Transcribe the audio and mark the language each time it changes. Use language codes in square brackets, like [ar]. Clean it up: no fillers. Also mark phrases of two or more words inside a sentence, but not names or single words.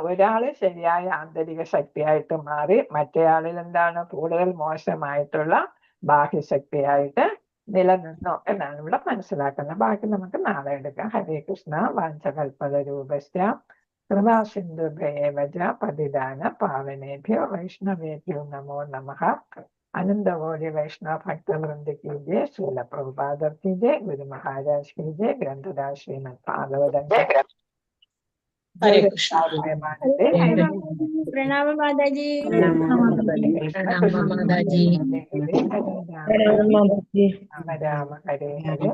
[ml] ഒരാള് ശരിയായ ആന്തരിക ശക്തിയായിട്ട് മാറി, മറ്റേയാളിൽ എന്താണ്? കൂടുതൽ മോശമായിട്ടുള്ള ബാഹ്യശക്തിയായിട്ട് നിലനിന്നു എന്നാണ് ഇവിടെ മനസ്സിലാക്കുന്നത്. ബാക്കി നമുക്ക് നാളെ എടുക്കാം. ഹരേ കൃഷ്ണ. [sa] വാഞ്ചകൽപതരൂപശ്ച കൃപാസിന്ധുഭ്യേവ പതിദാന പാവനേഭ്യോ വൈഷ്ണവേഭ്യോ നമോ നമഃ. [hi] अनंतकोटि वैष्णव भक्त वृंद की जय। श्रील प्रभुपाद की जय। गुरु महाराज की जय। ग्रंथदास श्रीमद् भागवतम हरे कृष्ण। प्रणाम माताजी। प्रणाम माताजी। राम राम हरे हरे